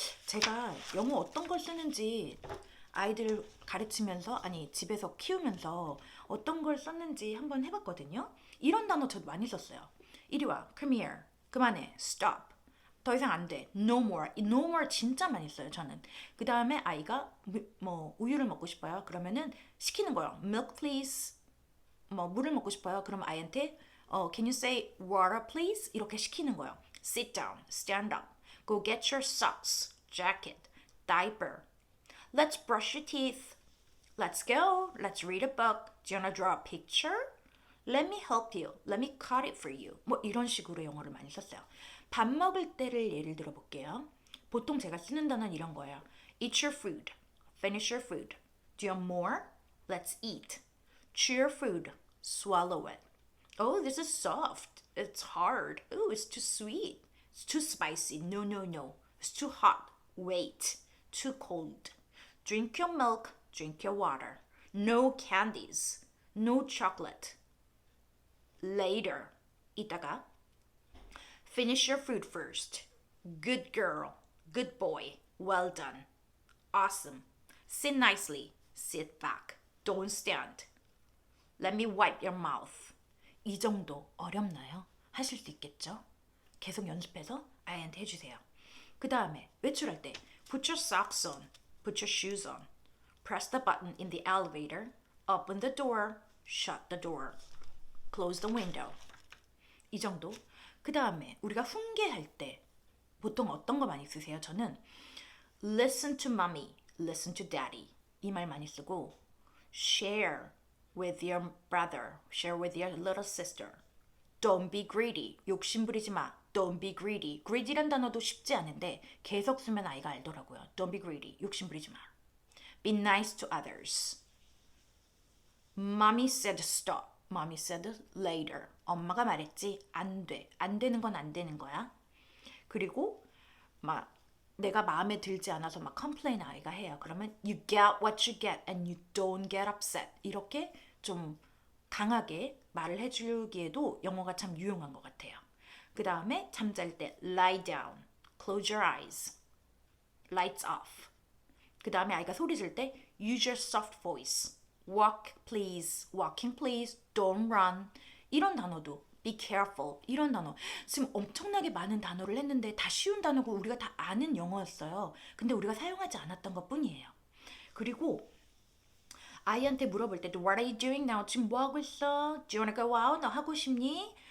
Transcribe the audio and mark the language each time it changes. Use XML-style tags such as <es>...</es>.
<ko>제가 영어 어떤 걸 쓰는지 아이들 가르치면서 집에서 키우면서 어떤 걸 썼는지 한번 해봤거든요. 이런 단어 저도 많이 썼어요. 이리 와,</ko> <en>come here,</en> <ko>그만해,</ko> <en>stop,</en> <ko>더 이상 안 돼,</ko> <en>no more.</en> <ko>이</ko> <en>no more</en> <ko>진짜 많이 써요 저는. 그 다음에 아이가 우유를 먹고 싶어요. 그러면은 시키는 거예요.</ko> <en>milk please.</en> <ko>물을 먹고 싶어요. 그럼 아이한테</ko> <en>can you say water please?</en> <ko>이렇게 시키는 거예요.</ko> <en>sit down, stand up, go get your socks, jacket, diaper. Let's brush your teeth. Let's go. Let's read a book. Do you want to draw a picture? Let me help you. Let me cut it for you.</en> <ko>이런 식으로 영어를 많이 썼어요. 밥 먹을 때를 예를 들어 볼게요. 보통 제가 쓰는 단어는 이런 거예요.</ko> <en>Eat your food. Finish your food. Do you want more? Let's eat. Chew your food. Swallow it. Oh, this is soft. It's hard. Oh, it's too sweet. It's too spicy. No, no, no. It's too hot. Wait. Too cold. Drink your milk. Drink your water. No candies. No chocolate. Later.</en> <ko>이따가.</ko> <en>Finish your food first. Good girl. Good boy. Well done. Awesome. Sit nicely. Sit back. Don't stand. Let me wipe your mouth.</en> <ko>이 정도 어렵나요? 하실 수 있겠죠? 계속 연습해서 아이한테 해주세요. 그 다음에 외출할 때</ko> <en>Put your socks on. Put your shoes on. Press the button in the elevator. Open the door. Shut the door. Close the window.</en> <ko>이 정도. 그 다음에 우리가 훈계할 때 보통 어떤 거 많이 쓰세요? 저는</ko> <en>Listen to mommy. Listen to daddy.</en> <ko>이 말 많이 쓰고</ko> <en>Share with your brother. Share with your little sister. Don't be greedy.</en> <ko>욕심 부리지 마.</ko> <en>Don't be greedy.</en> <ko>greedy란 단어도 쉽지 않은데 계속 쓰면 아이가 알더라고요.</ko> <en>Don't be greedy.</en> <ko>욕심 부리지 마.</ko> <en>Be nice to others. Mommy said stop. Mommy said later.</en> <ko>엄마가 말했지. 안 돼. 안 되는 건 안 되는 거야. 그리고 막 내가 마음에 들지 않아서 막 complain 아이가 해요. 그러면</ko> <en>you get what you get and you don't get upset.</en> <ko>이렇게 좀 강하게 말을 해주기에도 영어가 참 유용한 것 같아요. 그 다음에 잠잘 때</ko> <en>lie down, close your eyes, lights off.</en> <ko>그 다음에 아이가 소리 질 때</ko> <en>use your soft voice, walk please, walking please, don't run.</en> <ko>이런 단어도</ko> <en>be careful</en> <ko>이런 단어 지금 엄청나게 많은 단어를 했는데 다 쉬운 단어고 우리가 다 아는 영어였어요. 근데 우리가 사용하지 않았던 것 뿐이에요. 그리고 아이한테 물어볼 때도</ko> <en>What are you doing now?</en> <ko>지금 뭐 하고 있어?</ko> <en>Do you wanna go out?</en> <ko>너 하고 싶니?</ko>